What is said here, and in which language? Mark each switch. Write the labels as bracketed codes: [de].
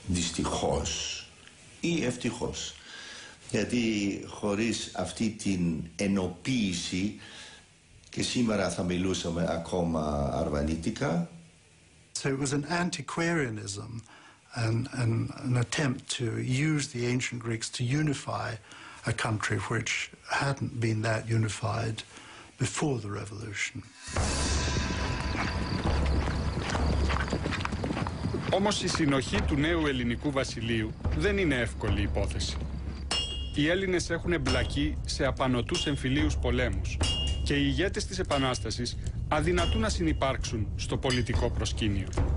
[el] Δυστυχώς ή ευτυχώς. Γιατί χωρίς αυτή την ενοποίηση και σήμερα θα μιλούσαμε ακόμα αρβανίτικα. [en] So it was an antiquarianism and an attempt to use the ancient Greeks to unify a country which hadn't been that unified before the revolution. [el] Όμως η συνοχή του νέου ελληνικού βασιλείου δεν είναι εύκολη υπόθεση. Οι Έλληνες έχουν εμπλακεί σε απανωτούς εμφυλίους πολέμους και οι ηγέτες της Επανάστασης αδυνατούν να συνυπάρξουν στο πολιτικό προσκήνιο.